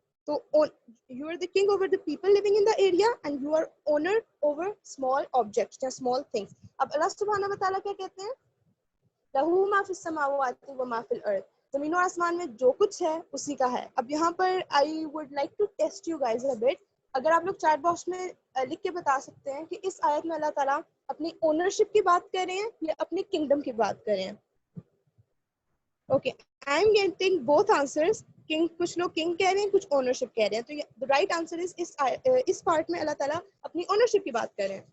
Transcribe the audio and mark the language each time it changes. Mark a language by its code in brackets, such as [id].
[en] So you are the king over the people living in the area and you are owner over small objects یا small things. [ur] اب اللہ سبحانہ و تعالیٰ کیا کہتے ہیں؟ [ar] لَهُ مَا فِي السَّمَاوَاتِ وَمَا فِي الْأَرْضِ. [ur] زمین و آسمان میں جو کچھ ہے اسی کا ہے. اب یہاں پر [en] I would like to test you guys a bit. [ur] اگر آپ لوگ چیٹ باکس میں لکھ کے بتا سکتے ہیں کہ اس آیت میں اللہ تعالیٰ اپنی اونرشپ کی بات کر رہے ہیں یا اپنے کنگڈم کی بات کر رہے ہیں. [en] Okay, I'm getting both answers. [ur] King, کچھ لوگ کنگ کہہ رہے ہیں، کچھ اونرشپ کہہ رہے ہیں. تو right answer is اس part میں اللہ تعالیٰ اپنی اونرشپ کی بات کر رہے ہیں.